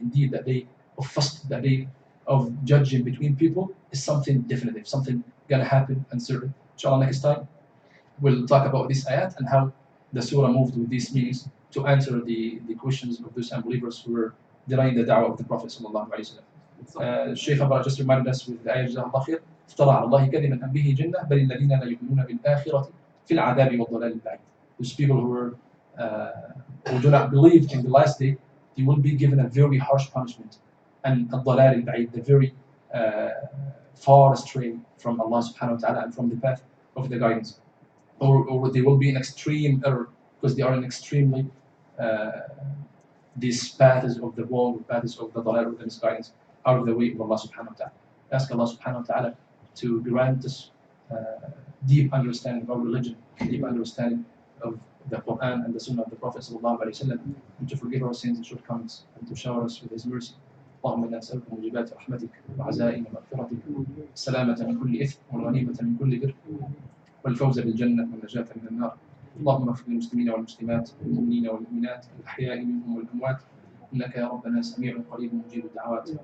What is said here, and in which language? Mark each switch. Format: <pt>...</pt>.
<en>Indeed, that day of fasl, that day of judging between people, is something definitive, something gonna happen and certain. Inshallah, next time we'll talk about this ayat and how the surah moved with these meanings to answer the questions of those unbelievers who were denying the da'wah of the Prophet sallallahu alaihi wasallam. Shaykh Abba just reminded us with the ayat</en> <ar>جزاه الله خير. افترى على الله كذبا أم به جنة بل الذين لا يؤمنون بالآخرة في العذاب والضلال البعيد.</ar> <en>Those people who do not believe in the last day, they will be given a very harsh punishment. And</en> <ar>الضلال البعيد,</ar> <en>the very far astray from Allah subhanahu wa ta'ala and from the path of the guidance. Or they will be in extreme error, because they are in extremely these paths of the wrong, paths of the dalal, of the misguidance, out of the way of Allah subhanahu wa ta'ala. Ask Allah subhanahu wa ta'ala to grant us deep understanding of our religion, deep understanding of the Quran and the Sunnah of the Prophet sallallahu alaihi wasallam, and to forgive our sins and shortcomings, and to shower us with His mercy.</en> <ar>اللهم إنا نسألك موجبات رحمتك وعزائم مغفرتك السلامة من كل إثم والغنيمة من كل بر والفوز بالجنة والنجاة من النار. اللهم اغفر للمسلمين والمسلمات والمؤمنين والمؤمنات الأحياء منهم والأموات إنك يا ربنا سميع قريب مجيب الدعوات.</ar>